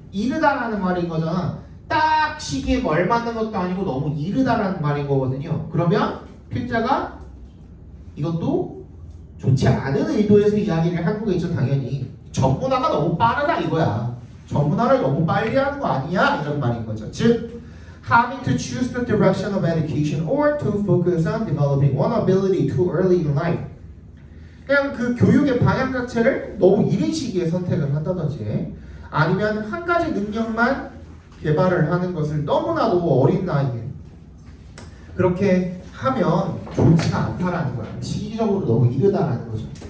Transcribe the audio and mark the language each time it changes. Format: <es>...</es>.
<ko>이르다라는 말인 거잖아. 딱 시기에 걸맞는 것도 아니고 너무 이르다라는 말인 거거든요. 그러면 필자가 이것도 좋지 않은 의도에서 이야기를 한 거겠죠, 당연히. 전문화가 너무 빠르다 이거야. 전문화를 너무 빨리 하는 거 아니야? 이런 말인 거죠.</ko> <en>즉 having to choose the direction of education or to focus on developing one ability too early in life.</en> <ko>그냥 그 교육의 방향 자체를 너무 이른 시기에 선택을 한다든지, 아니면 한 가지 능력만 개발을 하는 것을 너무나도 어린 나이에 그렇게 하면 좋지가 않다라는 거야. 시기적으로 너무 이르다라는 거죠.</ko>